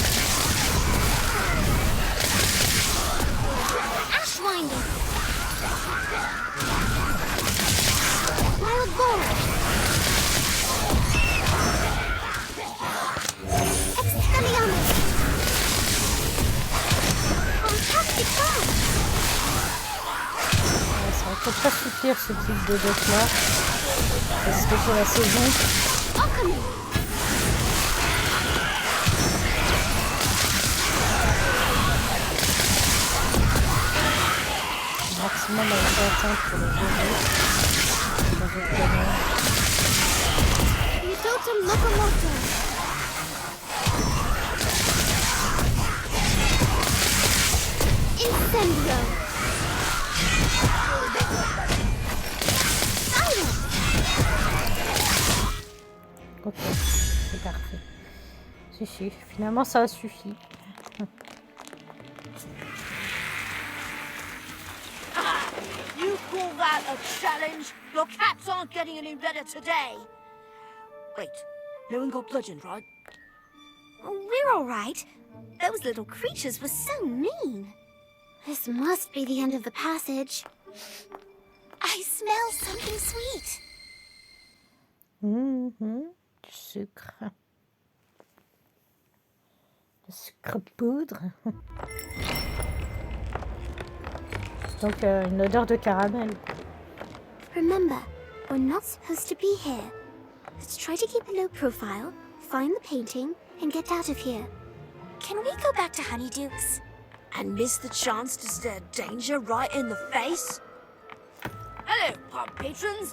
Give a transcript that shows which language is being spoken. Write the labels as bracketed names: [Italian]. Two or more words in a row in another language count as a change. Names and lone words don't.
[English] Ashwinder! Wild Boar! Expelliarmus! Fantastic Bomb! [French] Ça va peut-être pas suffire ce type de deck là. Parce que c'est la saison. Alchemy! Maximum à atteindre pour le jeu. Utotum Locomotor! Incendio! Silence! Ok, c'est parfait. Suffit. Finalement, ça a suffi. [English] You call that a challenge? Your cats aren't getting any better today. Wait, no one got bludgeoned, right? We're all right. Those little creatures were so mean. This must be the end of the passage. I smell something sweet. [French] Du sucre. Du sucre poudre. Donc une odeur de caramel. [English] Remember, we're not supposed to be here. Let's try to keep a low profile, find the painting, and get out of here. Can we go back to Honeydukes? And miss the chance to stare danger right in the face? Hello, pub patrons.